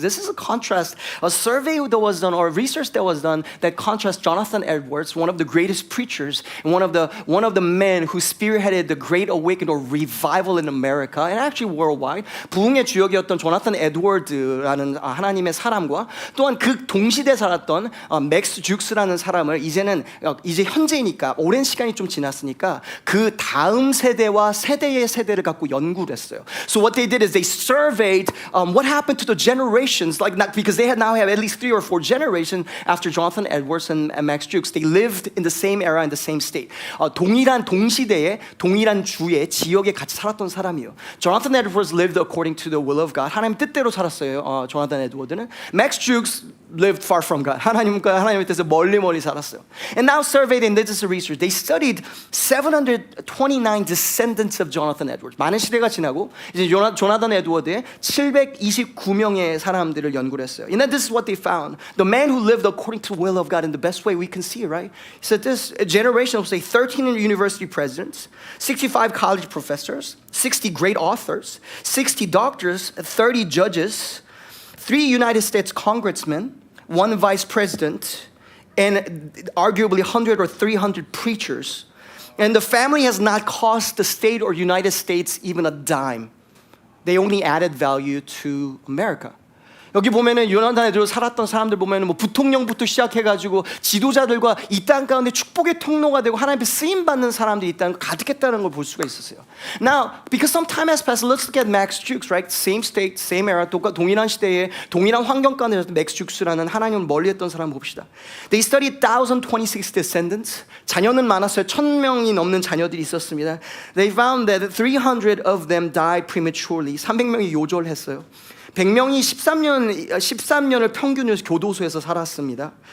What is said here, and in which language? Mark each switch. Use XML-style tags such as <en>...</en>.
<en>This is a contrast, a survey that was done, or research that was done that contrasts Jonathan Edwards, one of the greatest preachers, and one of the men who spearheaded the Great Awakening or revival in America and actually worldwide.</en> <ko>부흥의 주역이었던 조나탄 에드워드라는 하나님의 사람과 또한 그 동시대 살았던 맥스 죽스라는 사람. 이제 현재니까 오랜 시간이 좀 지났으니까 그 다음 세대와 세대의 세대를 갖고 연구를 했어요.</ko> <en>So what they did is they surveyed what happened to the generations, because they now have at least 3 or 4 generations after Jonathan Edwards and Max Jukes. They lived in the same era in the same state.</en> <ko>동일한 동시대에 동일한 주에 지역에 같이 살았던 사람이에요.</ko> <en>Jonathan Edwards lived according to the will of God.</en> <ko>하나님 뜻대로 살았어요. 조나탄 에드워드는.</ko> <en>Max Jukes lived far from God.</en> <ko>하나님의 뜻에서 멀리 살았어요.</ko> <en>And now surveyed, and this is research, they studied 729 descendants of Jonathan Edwards.</en> <ko>많은 시대가 지나고 이제 조나단 에드워드의 729명의 사람들을 연구를 했어요.</ko> <en>And then this is what they found. The man who lived according to the will of God in the best way we can see, right? He said this generation will say 13 university presidents, 65 college professors, 60 great authors, 60 doctors, 30 judges, 3 United States congressmen, 1 vice president, and arguably 100 or 300 preachers. And the family has not cost the state or United States even a dime. They only added value to America.</en> <ko>여기 보면은 요나단에 살았던 사람들 보면은 부통령부터 시작해가지고 지도자들과 이 땅 가운데 축복의 통로가 되고 하나님의 쓰임 받는 사람들이 이 땅 가득했다는 걸 볼 수가 있었어요.</ko> <en>Now, because some time has passed, let's look at Max Jukes, right? Same state, same era,</en> <ko>동일한 시대에 동일한 환경 가운데 Max Jukes라는 하나님을 멀리했던 사람 봅시다.</ko> <en>They studied 1,026 descendants.</en> <ko>자녀는 많았어요. 1,000명이 넘는 자녀들이 있었습니다.</ko> <en>They found that 300 of them died prematurely.</en> <ko>300명이 요절했어요. 100명이 13년을 평균으로 교도소에서 살았습니다.</ko>